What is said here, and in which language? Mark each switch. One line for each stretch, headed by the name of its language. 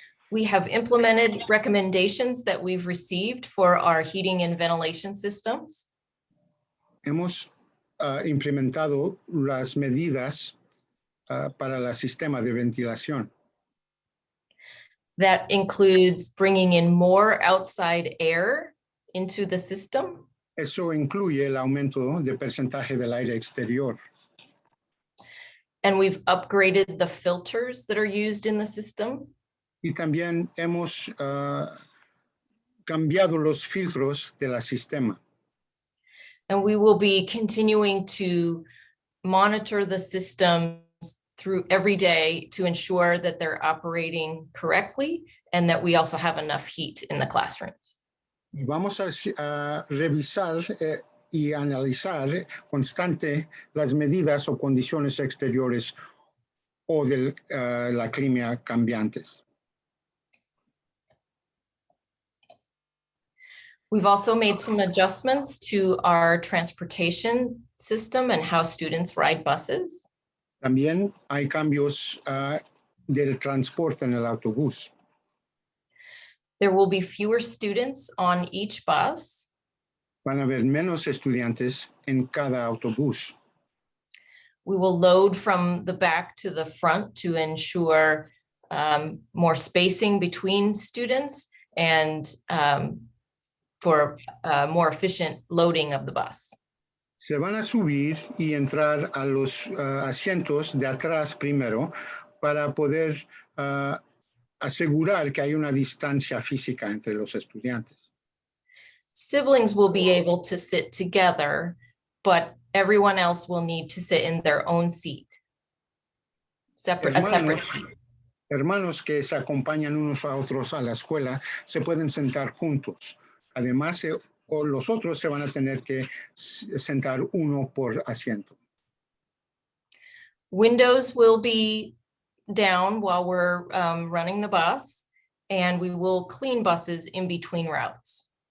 English: We have implemented recommendations that we've received for our heating and ventilation systems.
Spanish: Hemos implementado las medidas para el sistema de ventilación.
English: That includes bringing in more outside air into the system.
Spanish: Eso incluye el aumento de porcentaje del aire exterior.
English: And we've upgraded the filters that are used in the system.
Spanish: Y también hemos cambiado los filtros del sistema.
English: And we will be continuing to monitor the systems through every day to ensure that they're operating correctly and that we also have enough heat in the classrooms.
Spanish: Y vamos a revisar y analizar constante las medidas o condiciones exteriores o de la clima cambiantes.
English: We've also made some adjustments to our transportation system and how students ride buses.
Spanish: También hay cambios del transporte en el autobús.
English: There will be fewer students on each bus.
Spanish: Van a haber menos estudiantes en cada autobús.
English: We will load from the back to the front to ensure more spacing between students and for more efficient loading of the bus.
Spanish: Se van a subir y entrar a los asientos de atrás primero para poder asegurar que hay una distancia física entre los estudiantes.
English: Siblings will be able to sit together, but everyone else will need to sit in their own seat. separate, a separate
Spanish: Hermanos,
English: seat.
Spanish: hermanos que se acompañan unos a otros a la escuela se pueden sentar juntos. Además, o los otros se van a tener que sentar uno por asiento.
English: Windows will be down while we're running the bus, and we will clean buses in between routes.